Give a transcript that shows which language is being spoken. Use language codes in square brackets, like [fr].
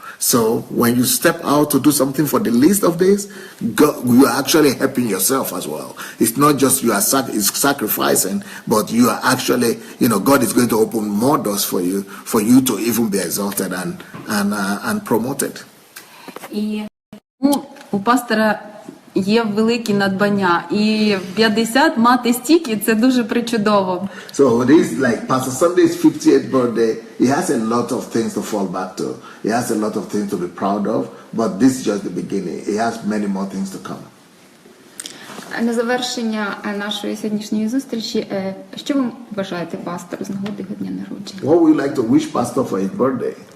[en] So when you step out to do something for the least of this, you are actually helping yourself as well. It's not just you are sacrificing, but you are actually, God is going to open more doors for you to even be exalted and promoted. [uk] І у пастора є великі надбання, і 50 мати стільки – це дуже причудово. [en] So this, like Pastor Sandey's 50th birthday, he has a lot of things to fall back to. He has a lot of things to be proud of, but this is just the beginning. He has many more things to come. [uk] На завершення нашої сьогоднішньої зустрічі, що ви бажаєте пастору з нагоди його дня народження? [en] What would you like to wish Pastor for his birthday?